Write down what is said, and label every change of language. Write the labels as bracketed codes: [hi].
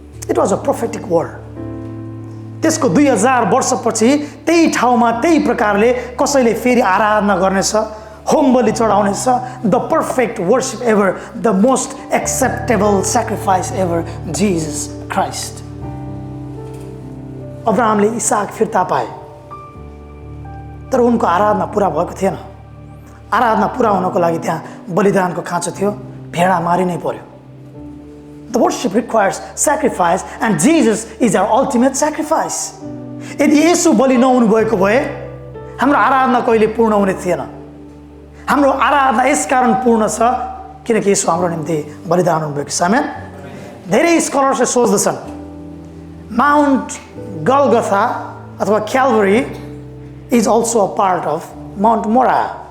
[en] It was a prophetic word. [ne] त्यसको 2000 वर्षपछि त्यही ठाउँमा त्यही प्रकारले कसैले फेरि आराधना गर्नेछ, होम बलि चढाउनेछ, [en] The perfect worship ever, the most acceptable sacrifice ever, Jesus Christ. [ne] अब्राहमले Isaac फिर्ता पाए, तर उनको आराधना पुरा भएको थिएन। आराधना पुरा हुनको लागि त्यहाँ बलिदानको खाँचो थियो, भेडा मारिनै पर्यो। [en] The worship requires sacrifice and Jesus is our ultimate sacrifice. [ne] यदि येशू बलि नहुनु भएको भए हाम्रो आराधना कहिले पूर्ण हुने थिएन। हाम्रो आराधना यसकारण पूर्ण छ किनकि येशू हाम्रो निम्ति बलिदान हुनुभएको छ। आमेन। धेरै स्कलर्सले सोच्दछन् माउन्ट गलगथा अथवा क्याल्भरी [en] Is also a part of mount Moriah.